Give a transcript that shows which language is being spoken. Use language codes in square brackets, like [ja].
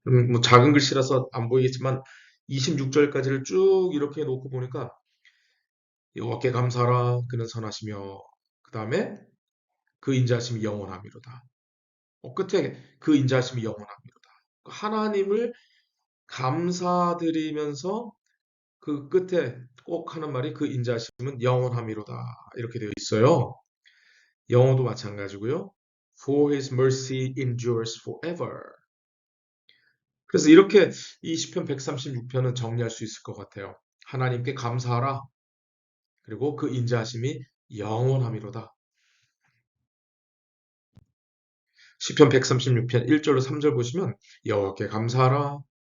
[ko] 뭐 작은 글씨라서 안 보이겠지만 26절까지를 쭉 이렇게 놓고 보니까 여호와께 감사하라 그는 선하시며 그 다음에 그 인자하심이 영원함이로다. 끝에 그 인자하심이 영원함이로다. 하나님을 감사드리면서 그 끝에 꼭 하는 말이 그 인자하심은 영원함이로다. 이렇게 되어 있어요. 영어도 마찬가지고요. [en] For his mercy endures forever. [ko] 그래서 이렇게 이 시편 136편은 정리할 수 있을 것 같아요. 하나님께 감사하라. 그리고 그 인자하심이 영원함이로다. 시편 136편 1절로 3절 보시면 여호와께 감사하라.